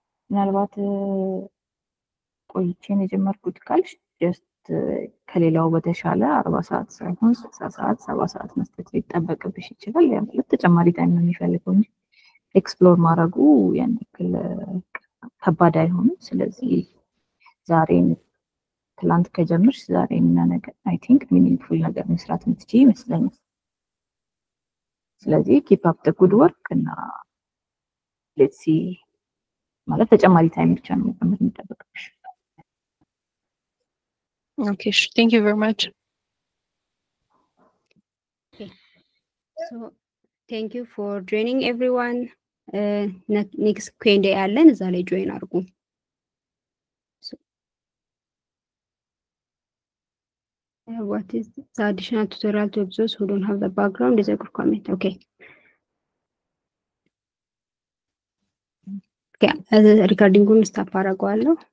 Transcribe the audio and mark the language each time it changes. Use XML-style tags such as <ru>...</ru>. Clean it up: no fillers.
<am>ምናልባት ቆይቼን የጀመርኩት ካልሽ ጀስት ከሌላው በተሻለ 40 ሰዓት ሳይሆን 60 ሰዓት 70 ሰዓት መስጠት ሊጠበቅብሽ ይችላል። ያ ማለት ተጨማሪ ታይም ነው የሚፈልገው እንጂ ኤክስፕሎር ማድረጉ ያን ያክል ከባድ አይሆንም። ስለዚህ ዛሬን ትላንት ከጀመርሽ ዛሬና ነገ</am> <en>አይ ቲንክ ሚኒንግፉል</en> <am>ነገር መስራት የምትችይ ይመስለኛል። ስለዚህ</am> <en>ኪፕ አፕ ዘ ጉድ ወርክ</en> <am>እና ሌትስ ሲ ማለት ተጨማሪ ታይም ብቻ ነው የሚጠበቅብሽ።</am> <en>Okay, thank you very much. Okay. So thank you for joining everyone. Next Q&A</en> <am>አለን እዛ ላይ</am> <en>join</en> <am>አድርጉ።</am> <en>What is the additional tutorial to those who don't have the background? Is a good comment. Okay. Okay,</en> <am>recording-ን ስታፕ አደርገዋለሁ።</am>